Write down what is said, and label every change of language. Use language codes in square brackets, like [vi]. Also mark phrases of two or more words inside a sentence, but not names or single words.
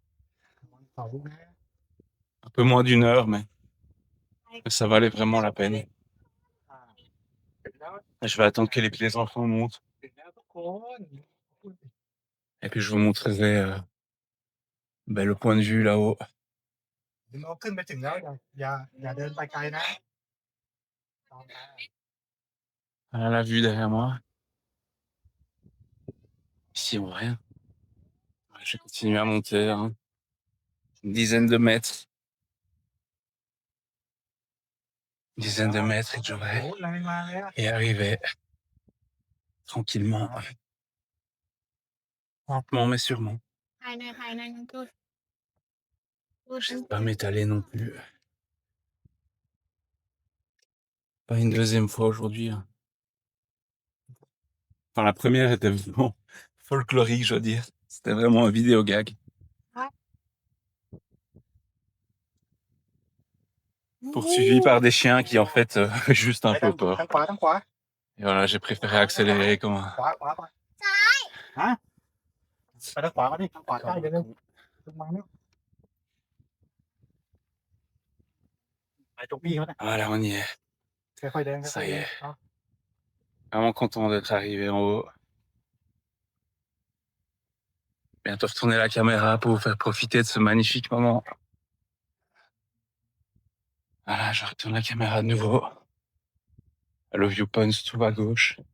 [fr] Un peu moins d'1 heure, mais ça valait vraiment la peine. Je vais attendre que les enfants montent et puis je vous montrerai, le point de vue là-haut. [th] ขึ้นไปถึงแล้วอย่าเดินไปไกลนะ [fr] Voilà la vue derrière moi. Ici, on voit rien. Ouais, je vais continuer à monter, hein. Une dizaine de mètres. Une dizaine de mètres et que j'aurai [th] โอ้แรงมาเลยอะ [fr] et arriver tranquillement, lentement mais sûrement. [th] ภายในนั้นพูด [fr] Pas m'étaler non plus. Pas une deuxième fois aujourd'hui, hein. Enfin, la première était vraiment folklorique, je dois dire. C'était vraiment un vidéo gag. Poursuivi par des chiens qui, en fait, juste un peu peur. [th] ทางขวา [fr] Et voilà, j'ai préféré accélérer comme un... [th] ขวาฮะไปทางขวาก่อนดิทางขวาใกล้เดี๋ยวนึงลงมาแล้วไปตรงพี่เขาน่ะ [fr] Voilà, on y est. [th] ค่อยๆเดิน [fr] Ça [th] ค่อยๆ [fr] y [th] เดิน [fr] est. [th] เอา [fr] Vraiment content d'être arrivé en haut. Bientôt retourner la caméra pour vous faire profiter de ce magnifique moment. Voilà, je retourne la caméra de nouveau. Le viewpoint se trouve à gauche.